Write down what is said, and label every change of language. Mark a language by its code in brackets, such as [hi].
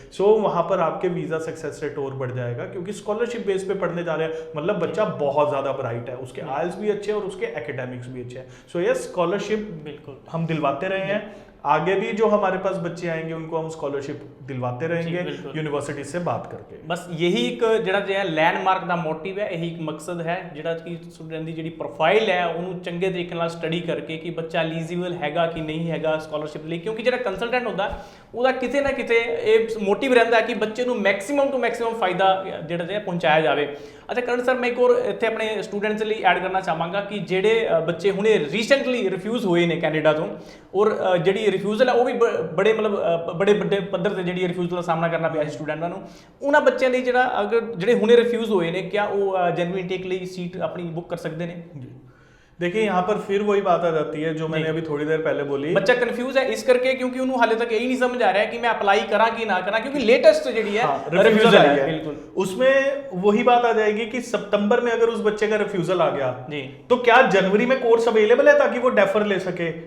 [hi] सो वहां पर आपके वीजा सक्सेस रेट और बढ़ जाएगा, क्योंकि स्कॉलरशिप बेस पे पढ़ने जा रहे हैं, मतलब बच्चा बहुत ज्यादा ब्राइट है, उसके आइल्स भी अच्छे हैं और उसके एकेडमिक्स भी अच्छे हैं। सो यस स्कॉलरशिप बिल्कुल हम दिलवाते रहे हैं, आगे भी जो हमारे पास बच्चे आएंगे उनको हम स्कॉलरशिप दिलवाते रहेंगे यूनिवर्सिटी से बात करके। बस यही एक [pa] ਜਿਹੜਾ ਜਿਹੜਾ ਲੈਂਡਮਾਰਕ ਦਾ ਮੋਟਿਵ ਹੈ, ਇਹੀ ਇੱਕ ਮਕਸਦ ਹੈ ਜਿਹੜਾ ਕਿ ਸਟੂਡੈਂਟ ਦੀ ਜਿਹੜੀ ਪ੍ਰੋਫਾਈਲ ਹੈ ਉਹਨੂੰ ਚੰਗੇ ਤਰੀਕੇ ਨਾਲ ਸਟੱਡੀ ਕਰਕੇ ਕਿ ਬੱਚਾ ਐਲੀਜੀਬਲ ਹੈਗਾ ਕਿ ਨਹੀਂ ਹੈਗਾ ਸਕਾਲਰਸ਼ਿਪ ਲਈ। ਕਿਉਂਕਿ ਜਿਹੜਾ ਕੰਸਲਟੈਂਟ ਹੁੰਦਾ ਉਹਦਾ ਕਿਤੇ ਨਾ ਕਿਤੇ ਇਹ ਮੋਟਿਵ ਰਹਿੰਦਾ ਕਿ ਬੱਚੇ ਨੂੰ ਮੈਕਸਿਮਮ ਟੂ ਮੈਕਸਿਮਮ ਫਾਇਦਾ ਜਿਹੜਾ ਜਿਹੜਾ ਪਹੁੰਚਾਇਆ ਜਾਵੇ। ਅੱਛਾ ਕਰਨ ਸਰ, ਮੈਂ ਇੱਕ ਹੋਰ ਇੱਥੇ ਆਪਣੇ ਸਟੂਡੈਂਟਸ ਲਈ ਐਡ ਕਰਨਾ ਚਾਹਾਂਗਾ ਕਿ ਜਿਹੜੇ ਬੱਚੇ ਹੁਣੇ ਰੀਸੈਂਟਲੀ ਰਿਫਿਊਜ਼ ਹੋਏ ਨੇ ਕੈਨੇਡਾ ਤੋਂ, ਔਰ ਜਿਹੜੀ ਰਿਫਿਊਜ਼ਲ ਹੈ ਉਹ ਵੀ ਬੜੇ ਮਤਲਬ ਬੜੇ ਵੱਡੇ ਪੱਧਰ ਤੇ ਜਿਹੜੀ ਰਿਫਿਊਜ਼ਲ ਦਾ ਸਾਹਮਣਾ ਕਰਨਾ ਪਿਆ ਸੀ ਸਟੂਡੈਂਟਾਂ ਨੂੰ। ਉਹਨਾਂ ਬੱਚਿਆਂ ਲਈ ਜਿਹੜਾ ਅਗਰ ਜਿਹੜੇ ਹੁਣੇ ਰਿਫਿਊਜ਼ ਹੋਏ ਨੇ, [hi] क्या वो जेन्युइन इनटेक [pa] ਲਈ [hi] सीट अपनी बुक कर सकते हैं? देखिए यहाँ पर फिर वही बात आ जाती है जो मैंने अभी थोड़ी देर पहले बोली, बच्चा कंफ्यूज है इस करके क्योंकि उन्होंने हाले तक यही नहीं समझ आ रहा है कि मैं अप्लाई करा कि ना करा, क्योंकि लेटेस्ट जी है रिफ्यूजल आई है। बिल्कुल उसमें वही बात आ जाएगी कि सितंबर में अगर उस बच्चे का रिफ्यूजल आ गया जी, तो क्या जनवरी में कोर्स अवेलेबल है ताकि वो डेफर ले सके?